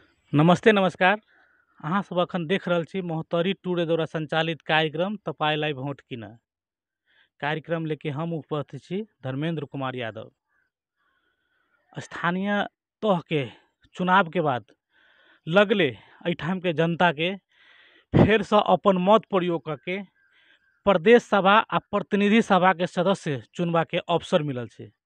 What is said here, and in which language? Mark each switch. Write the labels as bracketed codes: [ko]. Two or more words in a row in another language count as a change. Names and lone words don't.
[mai] नमस्ते नमस्कार। अहाँ सब अखन देख रहल छी मोहतरी टूर द्वारा संचालित कार्यक्रम तपाईलाई भोट किन। कार्यक्रम लेके हम उपस्थित छी धर्मेंद्र कुमार यादव। स्थानीय तह के चुनाव के बाद लगले एठाम के जनता के फिर से अपन मत प्रयोग करके प्रदेश सभा आ प्रतिनिधि सभा के सदस्य चुनवा के अवसर मिलल छे।